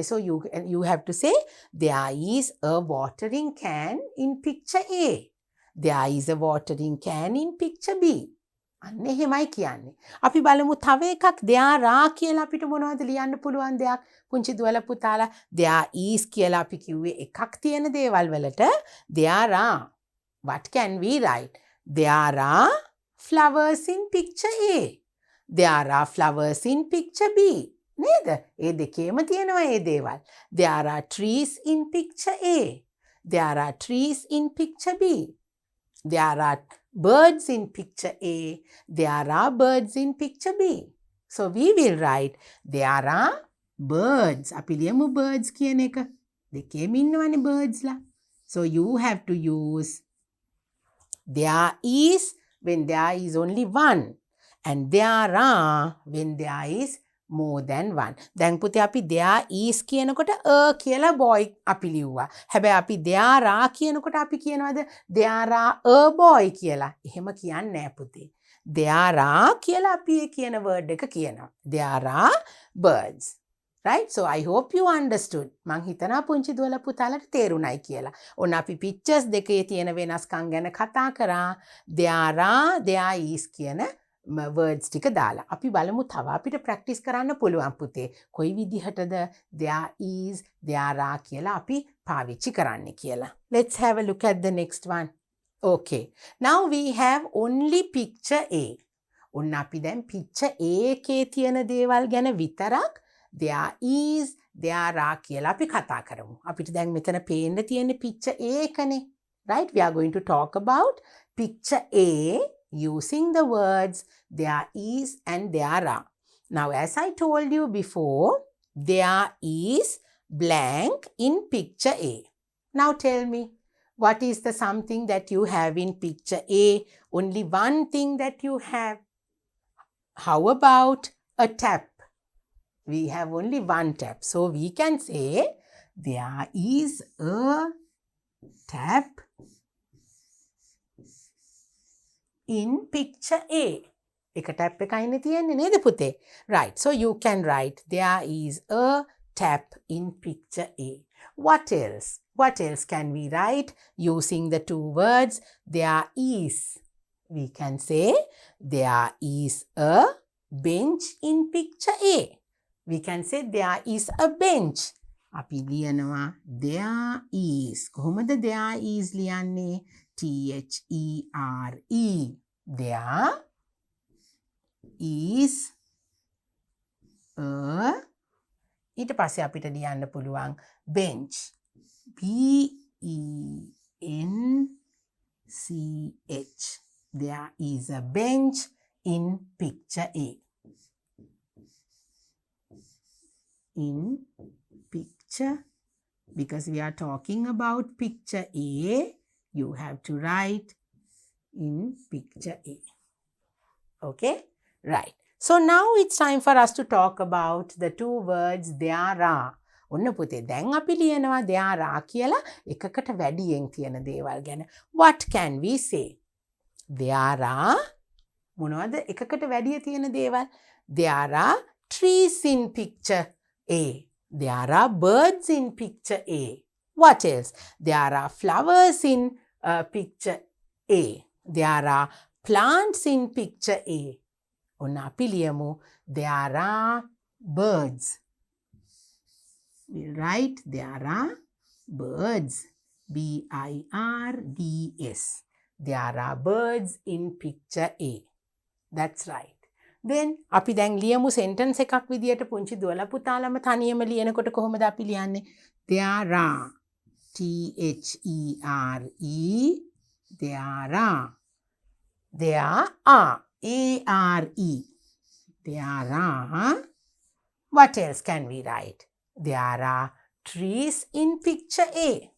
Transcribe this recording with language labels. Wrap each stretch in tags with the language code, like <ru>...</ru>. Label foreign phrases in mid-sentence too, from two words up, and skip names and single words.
<en>So you have to say there is a watering can in picture A. There is a watering can in picture B.</en> <si>අන්න එහෙමයි කියන්නේ. අපි බලමු තව එකක්</si> <en>there are</en> <si>කියලා අපිට මොනවද ලියන්න පුළුවන් දෙයක්. පුංචි දුවලා පුතාලා</si> <en>there is</en> <si>කියලා අපි කිව්වේ එකක් තියෙන දේවල් වලට</si> <en>there are. What can we write? There are flowers in picture A. There are flowers in picture B.</en> <si>නේද? ඒ දෙකේම තියෙනවා ඒ දේවල්.</si> <en>There are trees in picture A. There are trees in picture B. There are birds in picture A. There are birds in picture B. So we will write there are birds.</en> <si>අපි ලියමු birds කියන එක. දෙකේම ඉන්නවනේ birds ලා.</si> <en>So you have to use there is when there is only one and there are when there is more than one.</en> <si>දැන් පුතේ අපි</si> <en>there is</en> <si>කියනකොට a කියලා boy අපි ලිව්වා. හැබැයි අපි</si> <en>there are</en> <si>කියනකොට අපි කියනවාද</si> <en>there are a boy</en> <si>කියලා. එහෙම කියන්නේ නෑ පුතේ.</si> <en>There are</en> <si>කියලා අපි ඒ කියන word එක කියනවා.</si> <en>There are birds. Right? So I hope you understood.</en> <si>මං හිතනවා පුංචි දුවලා පුතාලට තේරුණයි කියලා. ඔන්න අපි pictures දෙකේ තියෙන වෙනස්කම් ගැන කතා කරා.</si> <en>There are, there is</en> <si>කියන words ටික දාලා. අපි බලමු තව අපිට practice කරන්න පුළුවන් පුතේ. කොයි විදිහටද</si> <en>there is, there are</en> <si>කියලා අපි පාවිච්චි කරන්න කියලා.</si> <en>Let's have a look at the next one. Okay. Now we have only picture A.</en> <si>ඔන්න අපි දැන්</si> <en>picture A</en> <si>එකේ තියෙන දේවල් ගැන විතරක්</si> <en>there is, there are</en> <si>කියලා අපි කතා කරමු. අපිට දැන් මෙතන පේන්න තියෙන</si> <en>picture A</en> <si>එකනේ. Right?</si> <en>We are going to talk about picture A using the words there is and there are. Now, as I told you before, there is blank in picture A. Now tell me, what is the something that you have in picture A? Only one thing that you have. How about a tap? We have only one tap. So we can say there is a tap in picture A.</en> <si>එක tap එකයිනේ තියෙන්නේ නේද පුතේ?</si> <en>Right. So you can write there is a tap in picture A. What else? What else can we write using the two words there is? We can say there is a bench in picture A. We can say there is a bench.</en> <si>අපි ලියනවා</si> <en>there is.</en> <si>කොහොමද</si> <en>there is</en> <si>ලියන්නේ? T-H-E-R-E.</si> <en>There is a</en> <si>ඊට පස්සේ අපිට ලියන්න පුළුවන් bench.</si> <en>B-E-N-C-H. There is a bench in picture A. in picture. Because we are talking about picture A, you have to write in picture A. Okay? Right. So now it's time for us to talk about the two words there are.</en> <si>ඔන්න පුතේ දැන් අපි ලියනවා</si> <en>there are</en> <si>කියලා එකකට වැඩියෙන් තියෙන දේවල් ගැන.</si> <en>What can we say? There are</en> <si>මොනවද එකකට වැඩිය තියෙන දේවල්?</si> <en>There are trees in picture A. There are birds in picture A. What else? There are flowers in picture A. There are plants in picture A.</en> <si>ඔන්න අපි ලියමු</si> <en>there are birds. We'll write there are birds. B-I-R-D-S. There are birds in picture A. That's right. Then</en> <si>අපි දැන් ලියමු sentence එකක් විදියට පුංචි දුවලා පුතාලම තනියම ලියනකොට කොහොමද අපි ලියන්නේ?</si> <en>There are. T-H-E-R-E. There are. There are. A-R-E. There are. What else can we write? There are trees in picture A.</en>